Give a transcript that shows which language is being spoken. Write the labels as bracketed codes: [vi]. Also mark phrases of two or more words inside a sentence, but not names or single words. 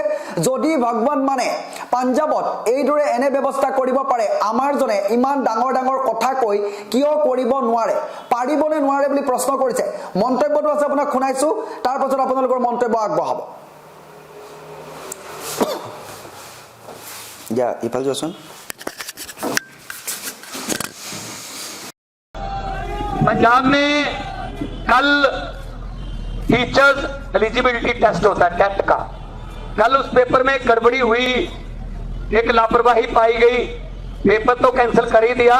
[as] যদি ভগৱত মানে পাঞ্জাবত এইদৰে এনে ব্যৱস্থা কৰিব পাৰে আমাৰ জনে ইমান ডাঙৰ ডাঙৰ কথা কৈ কিয় কৰিব নোৱাৰে? পাৰিবনে নোৱাৰে বুলি প্ৰশ্ন কৰিছে। মন্তব্যটো আছে আপোনাক শুনাইছো, তাৰ পাছত আপোনালোকৰ মন্তব্য আগবঢ়াব। ইফাল যোৱাচোন। [hi] पंजाब में कल [en] teachers eligibility test [hi] होता है टेट का। कल उस पेपर में गड़बड़ी हुई, एक लापरवाही पाई गई, पेपर तो कैंसिल कर ही दिया।